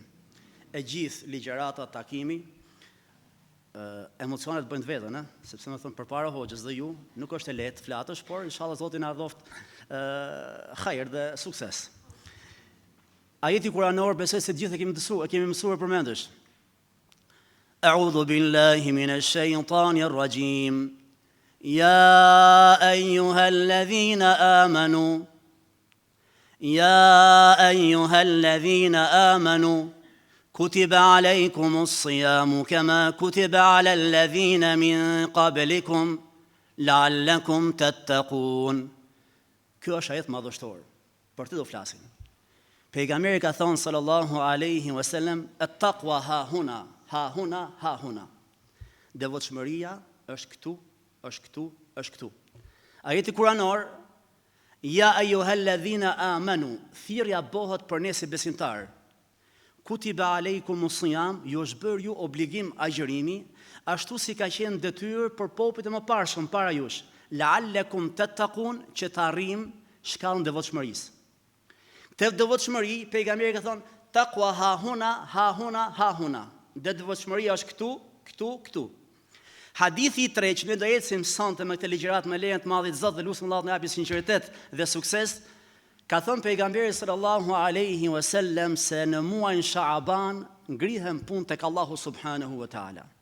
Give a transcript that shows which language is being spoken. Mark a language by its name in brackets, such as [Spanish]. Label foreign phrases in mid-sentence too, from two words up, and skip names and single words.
[Albanian] E gjithë ligjërata, takimi, emocionet bëjnë të vetën, sepse më thon përpara hoxhës dhe ju, nuk është e lehtë flatësh, por inshallah Zoti na dhoft hajër dhe sukses. Ajeti kuranor besoj se të gjithë e kemi mësuar përmendesh. [Arabic] أعوذ بالله من الشيطان الرجيم. يا أيها الذين آمنوا. يا أيها الذين آمنوا. كتب عليكم الصيام كما كتب على الذين من قبلكم لعلكم تتقون. [Albanian] Kjo është ajet madhështor. Për të do flasim. Pejgamberi ka thonë [Arabic] صلى الله عليه وسلم, التقوى ها هنا ها هنا ها هنا. [Albanian] Devotshmëria është këtu, është këtu, është këtu. Ajeti kuranor, [Arabic] يا أيها الذين آمنوا, [Albanian] thirrja bëhet për ne si besimtar. [Arabic] كتب عليكم الصيام, [Albanian] ju është bërë ju obligim agjërimi, ashtu si ka qenë detyrë për popujt e mëparshëm para jush, [Arabic] لعلكم تتقون, [Albanian] që të arrijmë shkallën e devotshmërisë. Te devotshmëri, pejgamberi ka thonë, [Arabic] تقوى ها هنا ها هنا ها هنا. [Albanian] Devotshmëria është këtu, këtu, këtu. Hadithi i tretë që ne do ecim sonte me këtë ligjërat me lejen të Madhit Zot dhe lutem Allahut na japë sinqeritet dhe sukses. Ka thënë pejgamberi [Arabic] صلى الله عليه وسلم [Albanian] se në muajin Shaaban ngrihen punë tek Allahu [Arabic] سبحانه وتعالى.